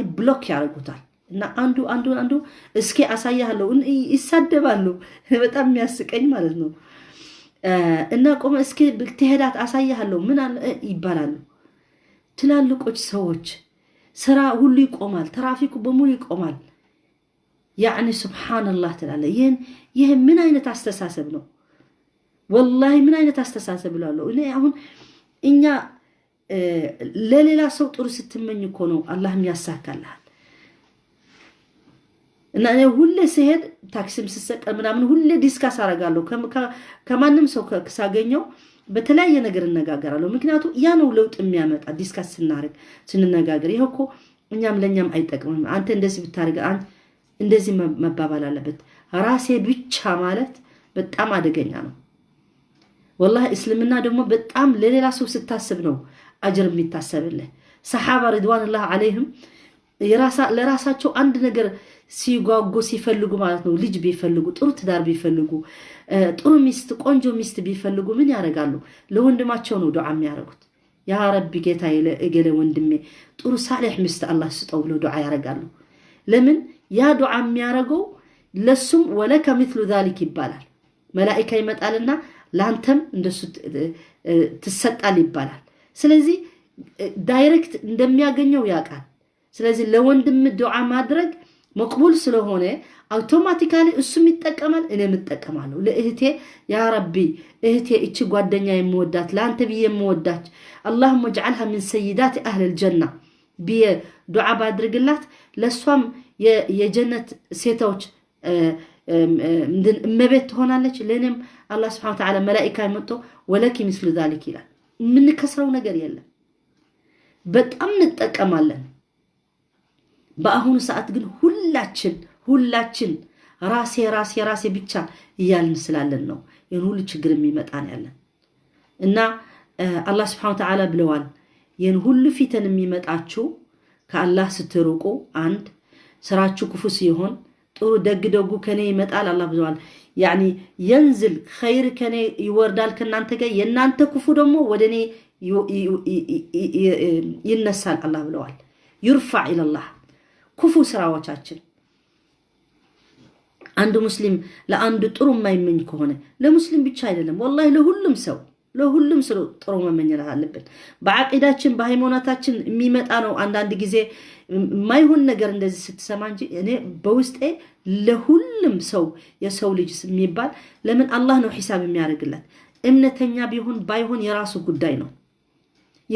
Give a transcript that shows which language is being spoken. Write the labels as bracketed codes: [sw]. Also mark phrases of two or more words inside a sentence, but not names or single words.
[am] ብሎክ ያደርጉታል እና አንዱ እስኪ አሳያለሁ ይሳደባሉ በጣም የሚያስቀኝ ማለት ነው እና ቆመ እስኪ ብትሄዳት አሳያለሁ ምን አለ ይባላሉ ትላልቆች ሰዎች ስራ ሁሉ ይቆማል ትራፊኩ በሙሉ ይቆማል [ar] يعني سبحان الله تعالى [am] ይሄ ምን አይነት አስተሳሰብ ነው والله ምን አይነት አስተሳሰብ ይላሉ እኔ አሁን እኛ ለሌላ ሰው ጥሩ ስትመኝ እኮ ነው አላህም ያሳካልሃል እና እኔ ሁሌ ሲሄድ ታክሲም ሲሰቀል ምናምን ሁሌ ዲስካስ አረጋለሁ ከማንም ሰው ከሳገኘው በተለያየ ነገር እንነጋገራለሁ ምክንያቱም ያ ነው ለውጥ የሚያመጣ ዲስካስ ስንነጋገር ይሄ እኮ እኛም ለኛም አይጠቅምም አንተ እንደዚህ ብታረጋ እንደዚህ መባባል አለበት ራሴ ብቻ ማለት በጣም አደገኛ ነው والله እስልምና ደግሞ በጣም ለሌላ ሰው ስታስብ ነው አጅር የሚታሰብልህ ሰሃባ [ar] رضوان الله عليهم [am] ለራሳቸው አንድ ነገር ሲጓጉ ሲፈልጉ ማለት ነው ልጅ ቢፈልጉ ጥሩ ትዳር ቢፈልጉ ጥሩ ሚስት ቆንጆ ሚስት ቢፈልጉ ምን ያረጋሉ ለወንድማቸው ነው ዱዓ የሚያረጉት [ar] يا ربي [am] ጌታዬ ለእገለ ወንድሜ ጥሩ ሳሊህ ሚስት አላህ ስጠው ብለው ዱዓ ያረጋሉ ለምን ያ ዱዓ የሚያረገው ለሱም ወለከ [ar] مثل ذلك [am] ይባላል መላእክት ይመጣልና ላንተም እንደሱ ተሰጣል ይባላል ስለዚህ ዳይሬክት እንደሚያገኘው ያቃል ስለዚህ ለወንድም ዱዓ ማድረግ መቅቡል ስለሆነ አውቶማቲካሊ እሱም ይጠቀማል እኔም እጠቀማለሁ ለእህቴ [ar] يا ربي [am] እህቴ እቺ ጓደኛ የምወዳት ላንተ ብዬ የምወዳች [ar] اللهم اجعلها من سيدات اهل الجنه بي دعاء [am] ባድርግላት ለሷም የጀነት ሴቶች እመቤት ትሆናለች ለኔም አላህ [ar] سبحانه وتعالى [am] መላእክት ይመጡ [ar] ولكِ مثل ذلك [am] ይላል ምን ከስረው ነገር የለም በጣም እንጠቀማለን በአሁኑ ሰዓት ግን ሁላችን ራሴ ብቻ እያልን ስላለን ነው ይሄን ሁሉ ችግር የሚመጣን ያለን እና አላህ [ar] سبحانه وتعالى [am] ብለዋል ይሄን ሁሉ ፊተን የሚመጣችሁ ከአላህ ስትርቁ አንድ ስራችሁ ክፉ ሲሆን ጥሩ ደግ ከኔ ይመጣል አላህ ብለዋል [ar] يعني ينزل خير [am] ከኔ ይወርዳል ከናንተ ጋር የናንተ ክፉ ደግሞ ወደኔ ይነሳል አላህ ብለዋል [ar] يرفع الى الله [am] ክፉ ስራዎቻችን አንድ ሙስሊም ለአንድ ጥሩ የማይመኝ ከሆነ ለሙስሊም ብቻ አይደለም والله ለሁሉም ሰው ጥሩ መመኘት አለብን በአቂዳችን በሃይማኖታችን የሚመጣ ነው አንዳንድ ጊዜ ማይሆን ነገር እንደዚህ ስትሰማ እንጂ እኔ በውስጤ ለሁሉም ሰው የሰው ልጅ የሚባል ለምን አላህ ነው ሒሳብ የሚያደርግለት እምነተኛ ቢሆን ባይሆን የራሱ ጉዳይ ነው ይሄ